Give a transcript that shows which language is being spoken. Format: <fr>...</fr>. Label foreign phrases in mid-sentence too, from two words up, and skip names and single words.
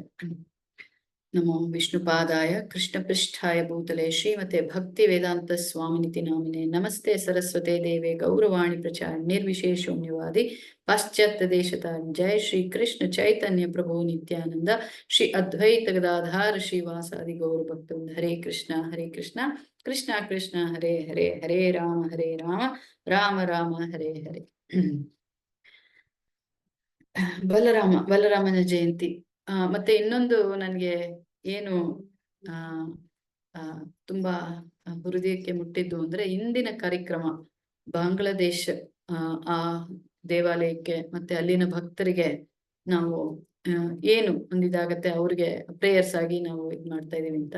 <sa>ನಮೋ ವಿಷ್ಣುಪಾದಾಯ ಕೃಷ್ಣ ಪೃಷ್ಠಾಯ ಭೂತಲೆ ಶ್ರೀಮತೆ ಭಕ್ತಿ ವೇದಾಂತ ಸ್ವಾಮಿನಿತಿ ನಾಮಿನೆ ನಮಸ್ತೆ ಸರಸ್ವತೆ ದೇವೆ ಗೌರವಾಣಿ ಪ್ರಚಾರ ನಿರ್ವಿಶೇಷೋನ್ಯವಾದಿ ಪಾಶ್ಚಾತ್ಯ ದೇಶತ. ಜಯ ಶ್ರೀ ಕೃಷ್ಣ ಚೈತನ್ಯ ಪ್ರಭು ನಿತ್ಯಾನಂದ ಶ್ರೀ ಅದ್ವೈತ ಗದಾಧಾರ ಶ್ರೀವಾಸಾದಿ ಗೌರ ಭಕ್ತ. ಹರೇ ಕೃಷ್ಣ ಕೃಷ್ಣ ಕೃಷ್ಣ ಹರೇ ಹರೇ, ಹರೇ ರಾಮ ರಾಮ ರಾಮ ಹರೇ ಹರೇ.</sa> <kn>ಬಲರಾಮನ ಜಯಂತಿ. ಮತ್ತೆ ಇನ್ನೊಂದು ನನ್ಗೆ ಏನು ತುಂಬಾ ಹೃದಯಕ್ಕೆ ಮುಟ್ಟಿದ್ದು ಅಂದ್ರೆ ಇಂದಿನ ಕಾರ್ಯಕ್ರಮ ಬಾಂಗ್ಲಾದೇಶ ಆ ದೇವಾಲಯಕ್ಕೆ ಮತ್ತೆ ಅಲ್ಲಿನ ಭಕ್ತರಿಗೆ ನಾವು ಏನು ಒಂದಿದಾಗತ್ತೆ ಅವ್ರಿಗೆ ಪ್ರೇಯರ್ಸ್ ಆಗಿ ನಾವು ಇದ್ ಮಾಡ್ತಾ ಇದೀವಿ ಅಂತ.</kn>